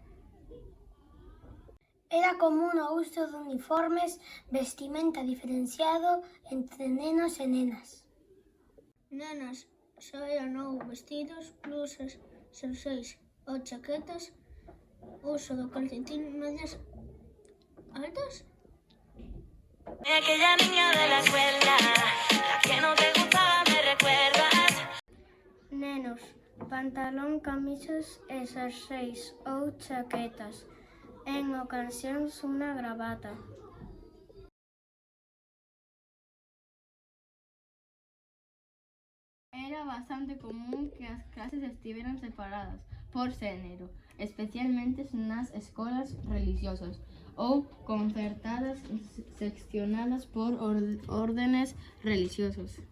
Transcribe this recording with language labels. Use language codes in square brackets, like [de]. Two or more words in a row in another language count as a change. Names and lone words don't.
[gl] Era común o uso de uniformes, vestimenta diferenciado entre nenos e nenas. Nenas só eran ou vestidos, blusas, xerseis ou chaquetas, uso do calcetín, medias altas. [es] Aquella niña de la escuela, la que no te gustaba, me recuerdas. [gl] Nenos, pantalón, camisas e xerseis ou chaquetas. En ocasións unha gravata. Era bastante común que as clases estiveran separadas por xénero, especialmente nas escolas religiosas ou concertadas seccionadas por órdenes religiosos.